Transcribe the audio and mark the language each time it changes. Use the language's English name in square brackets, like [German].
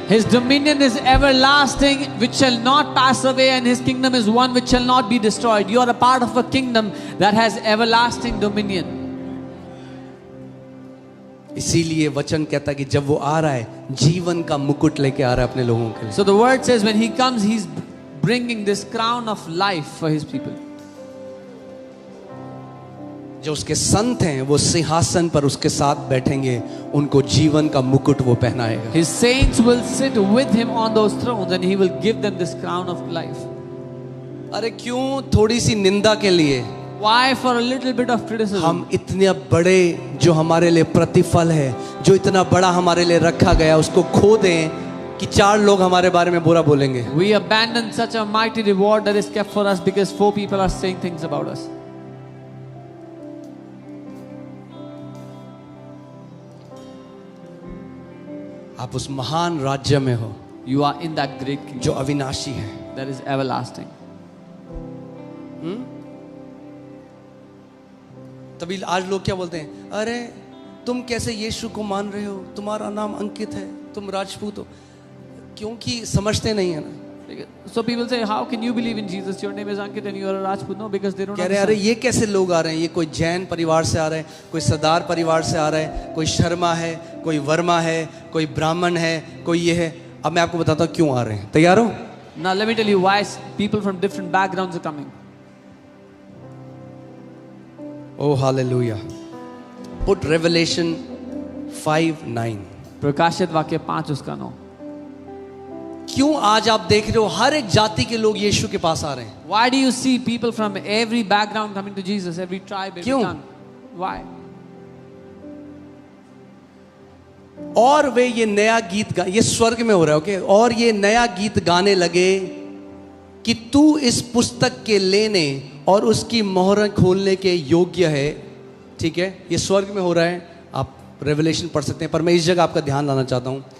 [English] His dominion is everlasting, which shall not pass away, and his kingdom is one which shall not be destroyed. You are a part of a kingdom that has everlasting dominion. [Hindi] इसीलिए वचन कहता है कि जब वो आ रहा है, जीवन का मुकुट लेके आ रहा है अपने लोगों के लिए। [English] So the word says when he comes, he's bringing this crown of life for his people. [Hindi] जो उसके संत हैं वो सिंहासन पर उसके साथ बैठेंगे, उनको जीवन का मुकुट वो पहनाएगा। [English] His saints will sit with him on those thrones and he will give them this crown of life. [Hindi] अरे क्यों थोड़ी सी निंदा के लिए [English] Why for a little bit of criticism? [Hindi] हम इतने बड़े जो हमारे लिए प्रतिफल है, जो इतना बड़ा हमारे लिए रखा गया, उसको खो दें कि 4 लोग हमारे बारे में बुरा बोलेंगे। [English] We abandon such a mighty reward that is kept for us because 4 people are saying things about us. [Hindi] आप उस महान राज्य में हो [English] You are in that great kingdom [Hindi] जो अविनाशी है। [English] that is everlasting. [Hindi] तभी आज लोग क्या बोलते हैं, अरे तुम कैसे यीशु को मान रहे हो, तुम्हारा नाम अंकित है, तुम राजपूत हो, क्योंकि समझते नहीं है ना। [English] So people say, how can you believe in Jesus? Your name is Ankit and you are a Rajput. No, because they don't [Hindi] कह रहे हैं, अरे [English] understand. [Hindi] ये कैसे लोग आ रहे हैं, ये कोई जैन परिवार से आ रहे हैं, कोई सरदार परिवार से आ रहा है, कोई शर्मा है, कोई वर्मा है, कोई ब्राह्मण है, कोई ये है। अब मैं आपको बताता हूँ क्यों आ रहे हैं। तैयार हो? [English] Now let me tell you why people from different backgrounds are coming. Oh hallelujah. Put Revelation 5:9. [Hindi] प्रकाशित वाक्य 5 उसका 9. क्यों आज आप देख रहे हो हर एक जाति के लोग यीशु के पास आ रहे हैं? [English] Why do you see people from every background coming to Jesus, every tribe, every [Hindi] क्यों? [English] tongue? Why? [Hindi] और वे ये नया गीत ये स्वर्ग में हो रहा है, ओके? और ये नया गीत गाने लगे कि तू इस पुस्तक के लेने और उसकी मोहर खोलने के योग्य है। ठीक है, ये स्वर्ग में हो रहा है, आप रेवलेशन पढ़ सकते हैं, पर मैं इस जगह आपका ध्यान लाना चाहता हूं।